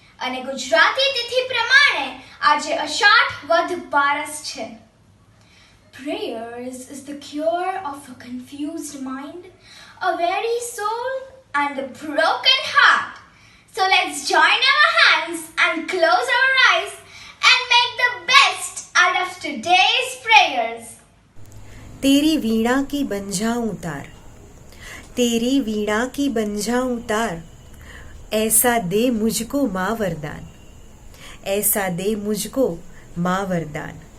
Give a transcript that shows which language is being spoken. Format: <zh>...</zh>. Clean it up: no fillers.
<gu>અને ગુજરાતી તિથિ પ્રમાણે આજે અષાઢ વદ બારસ છે.</gu> <en>Prayers is the cure of a confused mind, a weary soul and a broken heart. So let's join our hands and close our eyes and make the best out of today's prayers.</en> <hi>तेरी वीणा की बंजाऊं तार, तेरी वीणा की बंजाऊं तार, ऐसा दे मुझको माँ वरदान, ऐसा दे मुझको माँ वरदान।</hi>